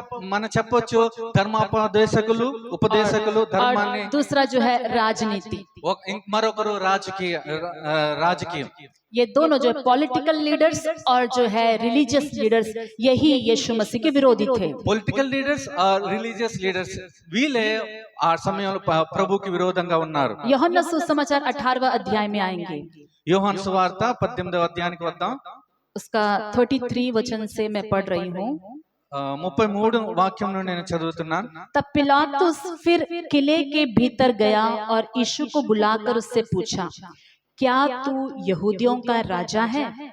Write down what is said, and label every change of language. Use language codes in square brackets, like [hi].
[te] మనం చెప్పొచ్చు ధర్మోపదేశకులు, ఉపదేశకులు ధర్మాన్ని, [hi] दूसरा जो है राजनीति। [te] మరొకరు రాజకీయం. [hi] ये दोनों जो पॉलिटिकल लीडर्स और जो है रिलीजियस लीडर्स, यही यीशु मसीह के विरोधी थे। [te] పొలిటికల్ లీడర్స్ రిలీజియస్ లీడర్స్ వీళ్ళే ఆ సమయంలో ప్రభుకి విరోధంగా ఉన్నారు. [hi] యోహన్నా सुसमाचार 18वां अध्याय में आएंगे। [te] యోహాను సువార్త 18వ అధ్యాయానికి వద్దాం. [hi] उसका 33 वचन से मैं पढ़ रही हूँ। [te] 33 వాక్యం నుండి నేను చదువుతున్నాను. [hi] तब पिलातुस फिर किले के भीतर गया और यीशु को बुलाकर उससे पूछा, क्या तू यहूदियों का राजा है?